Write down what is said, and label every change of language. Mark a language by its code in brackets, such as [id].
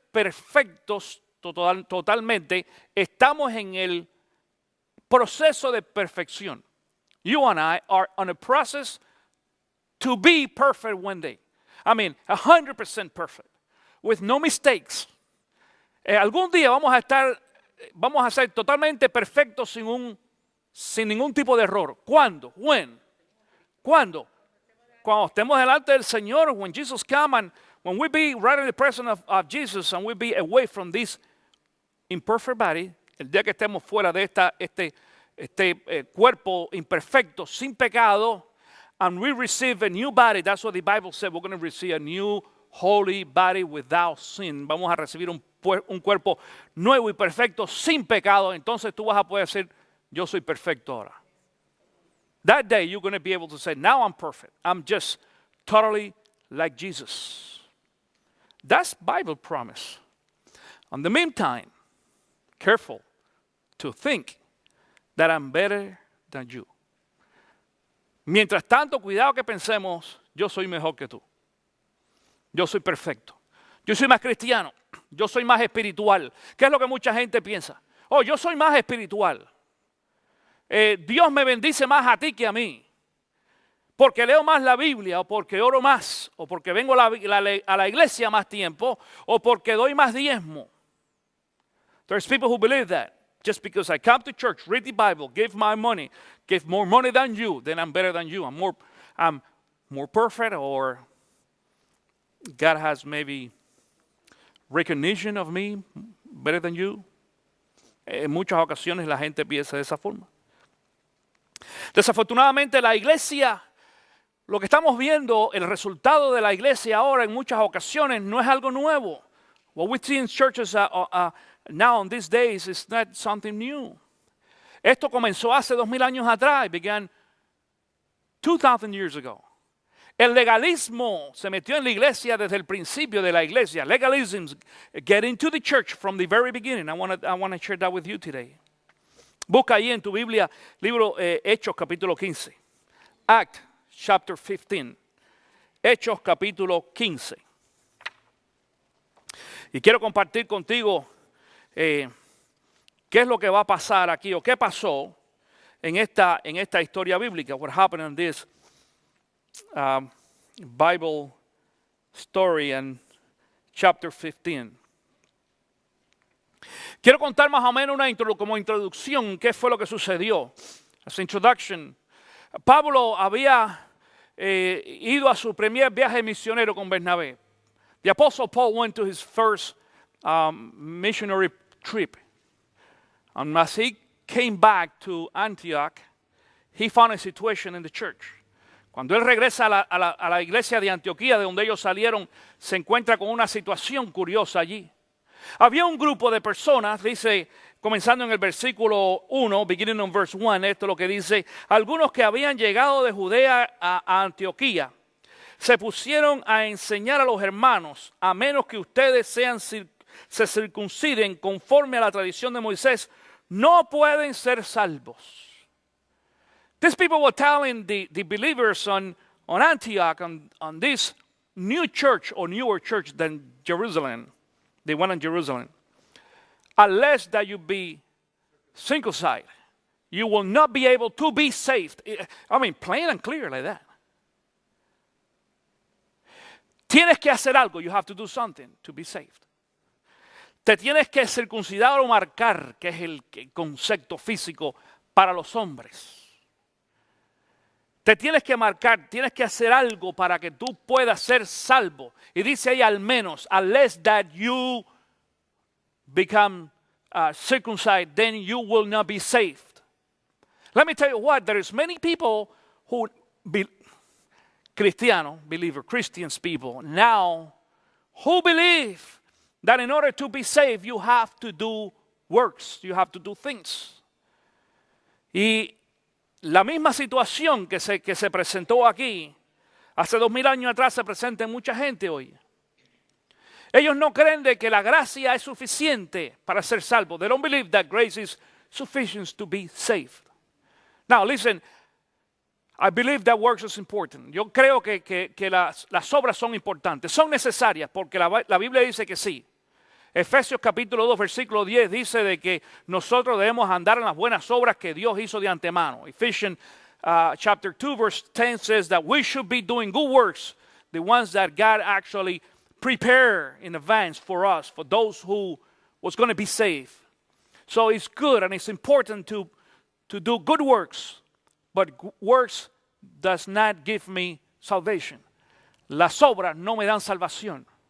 [es] perfectos totalmente, estamos en el proceso de perfección. [en] You and I are on a process to be perfect one day. I mean, 100% perfect, with no mistakes. [es] Algún día vamos a ser totalmente perfectos sin ningún tipo de error. ¿Cuándo? [en] When? [es] ¿Cuándo? Cuando estemos delante del Señor, [en] when Jesus come and when we be right in the presence of Jesus and we be away from this imperfect body, [es] el día que estemos fuera de este cuerpo imperfecto, sin pecado, [en] and we receive a new body. That's what the Bible said. We're going to receive a new holy body without sin. [es] Vamos a recibir un cuerpo nuevo y perfecto sin pecado. Entonces tú vas a poder decir, yo soy perfecto ahora. [en] That day you're going to be able to say, now I'm perfect. I'm just totally like Jesus. That's Bible promise. In the meantime, careful to think that I'm better than you. [es] Mientras tanto, cuidado que pensemos, yo soy mejor que tú. Yo soy perfecto. Yo soy más cristiano. Yo soy más espiritual. ¿Qué es lo que mucha gente piensa? Oh, yo soy más espiritual. Dios me bendice más a ti que a mí. Porque leo más la Biblia, o porque oro más, o porque vengo a la iglesia más tiempo, o porque doy más diezmo. [en] There's people who believe that. Just because I come to church, read the Bible, give my money, give more money than you, then I'm better than you. I'm more perfect, or God has maybe recognition of me better than you. [es] En muchas ocasiones la gente piensa de esa forma. Desafortunadamente la iglesia, lo que estamos viendo, el resultado de la iglesia ahora en muchas ocasiones no es algo nuevo. [en] What we see in churches now in these days is not something new. [es] Esto comenzó hace 2000 años atrás. [en] It began 2000 years ago. [es] El legalismo se metió en la iglesia desde el principio de la iglesia. [en] Legalism get into the church from the very beginning. I want to share that with you today. [es] Busca ahí en tu Biblia, libro Hechos capítulo 15. [en] Act chapter 15. [es] Hechos capítulo 15. Y quiero compartir contigo qué es lo que va a pasar aquí, o qué pasó en esta historia bíblica. [en] What happened in this Bible story in chapter 15. [es] Quiero contar más o menos como introducción qué fue lo que sucedió. [en] As introduction, [es] Pablo había ido a su primer viaje misionero con Bernabé. [en] The Apostle Paul went to his first missionary trip. And as he came back to Antioch, he found a situation in the church. [es] Cuando él regresa a la iglesia de Antioquía, de donde ellos salieron, se encuentra con una situación curiosa allí. Había un grupo de personas, dice, comenzando en el versículo 1, [en] beginning on verse 1, [es] esto es lo que dice: algunos que habían llegado de Judea a Antioquía se pusieron a enseñar a los hermanos, a menos que ustedes se circunciden conforme a la tradición de Moisés, no pueden ser salvos. [en] These people were telling the believers on Antioch, on this new church or newer church than Jerusalem, they went in Jerusalem, unless that you be circumcised, you will not be able to be saved. I mean, plain and clear like that. [es] Tienes que hacer algo, [en] you have to do something to be saved. [es] Te tienes que circuncidar o marcar, que es el concepto físico para los hombres. Te tienes que marcar, tienes que hacer algo para que tú puedas ser salvo. Y dice ahí al menos, [en] unless that you become circumcised, then you will not be saved. Let me tell you what, there is many people who Christians people now who believe that in order to be saved you have to do works, you have to do things. [es] Y la misma situación que se presentó aquí hace 2000 años atrás se presenta en mucha gente hoy. Ellos no creen de que la gracia es suficiente para ser salvo. [en] They don't believe that grace is sufficient to be saved. Now listen, I believe that works is important. [es] Yo creo que las obras son importantes, son necesarias, porque la Biblia dice que sí. Efesios capítulo 2, versículo 10 dice de que nosotros debemos andar en las buenas obras que Dios hizo de antemano. [en] Ephesians chapter 2, verse 10 says that we should be doing good works, the ones that God actually prepared in advance for us, for those who was going to be saved. So it's good and it's important to do good works, but works does not give me salvation. [es] Las obras no me dan salvación.